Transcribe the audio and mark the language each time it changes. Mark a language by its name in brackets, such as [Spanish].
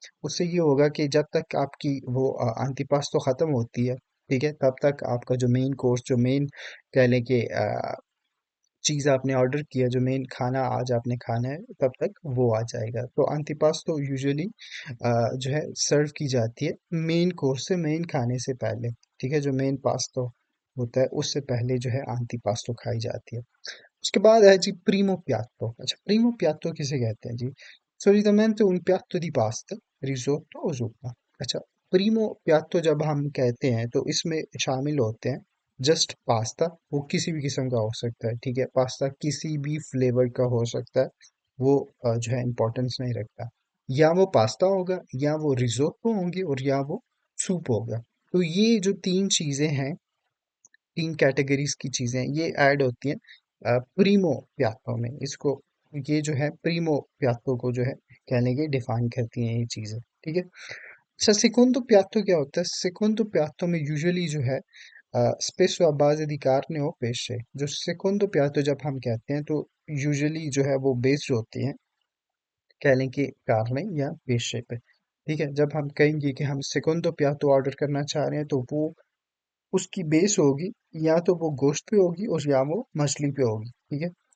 [Hindi] उससे ये होगा कि जब तक आपकी वो अंतिपास्तो ख़त्म होती है, ठीक है, तब तक आपका जो मेन कोर्स, जो मेन कह लें कि चीज़ आपने ऑर्डर किया, जो मेन खाना आज आपने खाना है, तब तक वो आ जाएगा। तो अंतिपास्तो यूजुअली जो है सर्व की जाती है मेन कोर्स से, मेन खाने से पहले। ठीक है, जो मेन पास्तो होता है उससे पहले जो है antipasto खाई जाती है। उसके बाद है जी primo piatto। अच्छा, primo piatto किसे कहते हैं जी? [Italian] solitamente un piatto di pasta, risotto o zuppa। [Hindi] अच्छा, primo piatto जब हम कहते हैं तो इसमें शामिल होते हैं जस्ट पास्ता। वो किसी भी किस्म का हो सकता है, ठीक है। पास्ता किसी भी फ्लेवर का हो सकता है, वो जो है इम्पोर्टेंस नहीं रखता। या वो पास्ता होगा, या वो रिजोटो होंगे, और या वो सूप होगा। तो ये जो तीन चीज़ें हैं, तीन कैटेगरीज की चीजें ये ऐड होती हैं प्रीमो प्यात्तो में। इसको ये जो है प्रीमो प्यात्तो को जो है कहने के डिफाइन करती हैं ये चीजें, ठीक है। अच्छा, सेकोंडो प्यात्तो क्या होता है? सेकोंडो प्यात्तो में यूजुअली जो है [Italian] spesso a base di carne o pesce। [Hindi] जो सेकोंडो प्यात्तो जब हम कहते हैं तो यूजुअली जो है वो बेस्ड होती हैं कह लें कि कार्ने या पेशे पे। ठीक है, जब हम कहेंगे कि हम सेकोंडो प्यात्तो ऑर्डर करना चाह रहे हैं तो वो उसकी बेस होगी या तो वो गोश्त पे होगी और या वो मछली पे होगी, ठीक है।